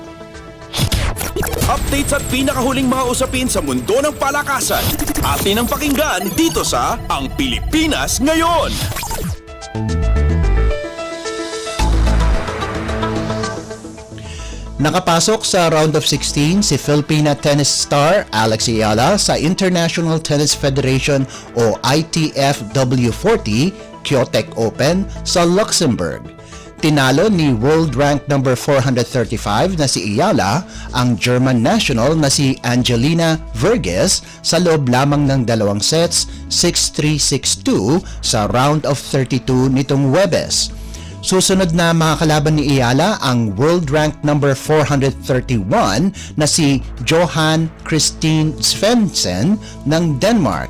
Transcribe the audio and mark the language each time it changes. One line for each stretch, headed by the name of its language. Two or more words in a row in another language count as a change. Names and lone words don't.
Filipino: updates at pinakahuling mga usapin sa mundo ng palakasan. Atin ang pakinggan dito sa Ang Pilipinas Ngayon. nakapasok sa
English: round of 16
Filipino: si
English: Filipina tennis star
Filipino: Alex Ayala sa International Tennis Federation o ITF W40 Kyotek Open sa Luxembourg. Tinalo ni
English: world rank number 435
Filipino: na si Ayala ang
English: German national
Filipino: na si Angelina Verges sa loob lamang ng 2 sets, 6-3, 6-2 sa
English: round of 32
Filipino: nitong Huwebes. Susunod na mga kalaban ni Ayala ang
English: world rank number 431
Filipino: na si Johan Christine Svensson ng Denmark.